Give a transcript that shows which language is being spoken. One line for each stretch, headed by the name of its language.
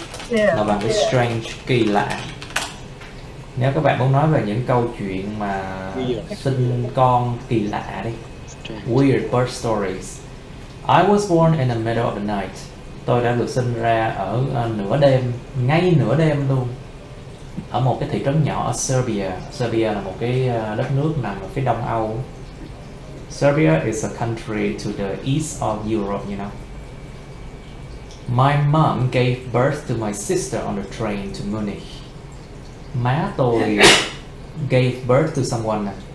Vietnamese: là bằng cái strange, kỳ lạ. Nếu các bạn muốn nói về những câu chuyện mà sinh con kỳ lạ đi,
English: weird birth stories. I was born in the middle of the night.
Vietnamese: Tôi đã được sinh ra ở nửa đêm, ngay nửa đêm luôn, ở một cái thị trấn nhỏ ở Serbia. Serbia là một cái đất nước nằm ở phía đông Âu.
English: Serbia is a country to the east of Europe, you know. My mom gave birth to my sister on the train to Munich.
Vietnamese: Má tôi
English: gave birth to someone.